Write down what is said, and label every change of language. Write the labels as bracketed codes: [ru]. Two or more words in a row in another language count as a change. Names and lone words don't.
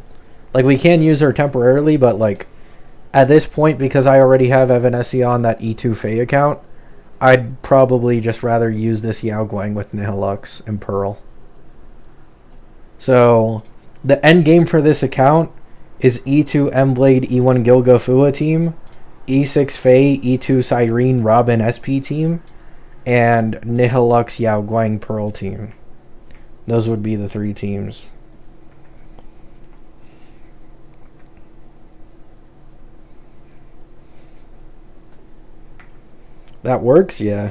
[en] Like, we can use her temporarily, but like, at this point, because I already have Evanescia on that E2 Faye account, I'd probably just rather use this Yao Guang with Nihilux and Pearl. So the end game for this account is E2 Mblade E1 Gilga Fua team, E6 Fei E2 Cyrene Robin SP team, and Nihilux Yao Guang Pearl team. Those would be the 3 teams. That works, yeah.